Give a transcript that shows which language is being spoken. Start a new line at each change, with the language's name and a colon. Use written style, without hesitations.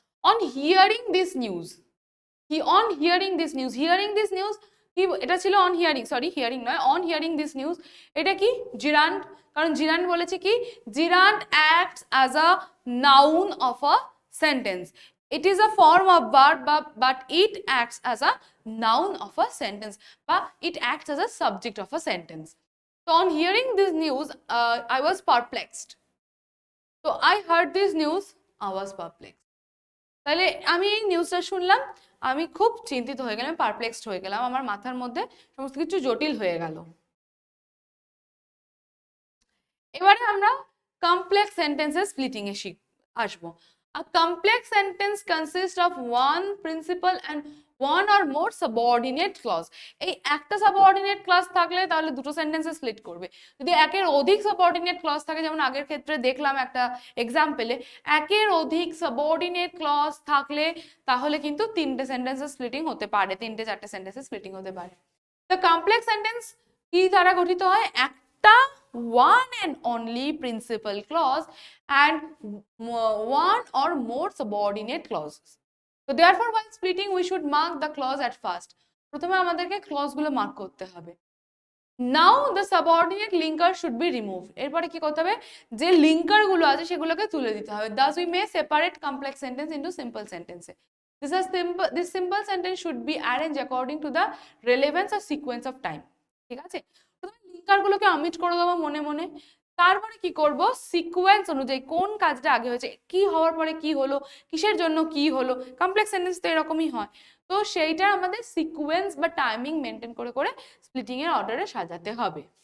English: On hearing this news, hearing this news কি?
Bangla: এটা ছিল
English: On hearing, sorry hearing নয়, on hearing this news.
Bangla: এটা কি?
English: gerund,
Bangla: কারণ জিরান্ড বলেছে কি?
English: Gerund acts as a noun of a sentence. It is a form of verb, but it acts as a noun of a sentence, but it acts as a subject of a sentence. So on hearing this news, I was perplexed. So I heard this news, I was perplexed.
Bangla: তাহলে আমি এই নিউজটা শুনলাম, আমি খুব চিন্তিত হয়ে গেলাম, পারপ্লেক্সড হয়ে গেলাম, আমার মাথার মধ্যে সমস্ত কিছু জটিল হয়ে গেল। এবারে আমরা কমপ্লেক্স সেন্টেন্সের স্প্লিটিং এ আসবো।
English: A complex sentence consists of one principal and one or more subordinate clause.
Bangla: এই একটা সাবঅর্ডিনেট ক্লজ থাকলে তাহলে দুটো সেন্টেন্সে স্প্লিট করবে। যদি একের অধিক সাবঅর্ডিনেট ক্লজ থাকে, যেমন আগের ক্ষেত্রে দেখলাম একটা এক্সাম্পলে, একের অধিক সাবঅর্ডিনেট ক্লজ থাকলে তাহলে কিন্তু তিনটে সেন্টেন্সে স্প্লিটিং হতে পারে, তিনটে চারটে সেন্টেন্সে স্প্লিটিং হতে পারে। তো কমপ্লেক্স সেন্টেন্স কি দ্বারা গঠিত হয়? একটা
English: one and only principal clause and one or more subordinate clauses. So therefore, while splitting, we should mark the clause at first.
Bangla: প্রথমে আমাদেরকে ক্লজ গুলো মার্ক করতে হবে।
English: Now the subordinate linker should be removed.
Bangla: এরপরে কি করতে হবে? যে লিঙ্কার গুলো আছে সেগুলোকে তুলে দিতে হবে।
English: Thus we may separate complex sentence into simple sentences. This simple sentence should be arranged according to the relevance or sequence of time.
Bangla: ঠিক আছে? লিঙ্কার গুলোকে অমিট করে দেবো মনে মনে। তারপরে কি করব, সিকোয়েন্স অনুযায়ী কোন কাজটা আগে হয়েছে, কি হওয়ার পরে কি হলো, কিসের জন্য কি হলো, কমপ্লেক্স সেন্টেন্স তো এরকমই হয়। তো সেইটা আমাদের সিকোয়েন্স বা টাইমিং মেনটেন করে করে স্প্লিটিং এর অর্ডারে সাজাতে হবে।